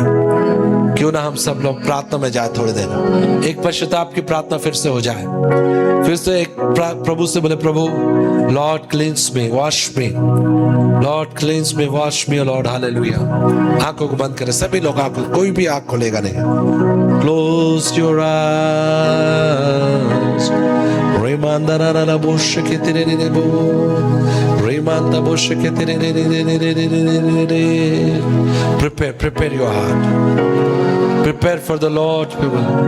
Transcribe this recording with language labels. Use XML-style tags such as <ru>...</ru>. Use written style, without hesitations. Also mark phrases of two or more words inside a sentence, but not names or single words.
<hi>क्यों ना हम सब लोग प्रार्थना में जाए, थोड़ी देर एक पश्चाताप की प्रार्थना फिर से हो जाए। फिर से एक प्रभु से बोले, प्रभु</hi> <en>Lord cleanse me, wash me, Lord cleanse me, wash me Lord.</en> <hi>हालेलुया। आंखों को बंद करें सभी लोग, आंखों, कोई भी आंख खोलेगा नहीं।</hi> <en>close your eyes. रेमांदरा बोश के तेरे रे बो, रेमांदा बोश के तेरे रे रे रे रे रे रे। Prepare your heart. Prepare for the Lord, people.</en>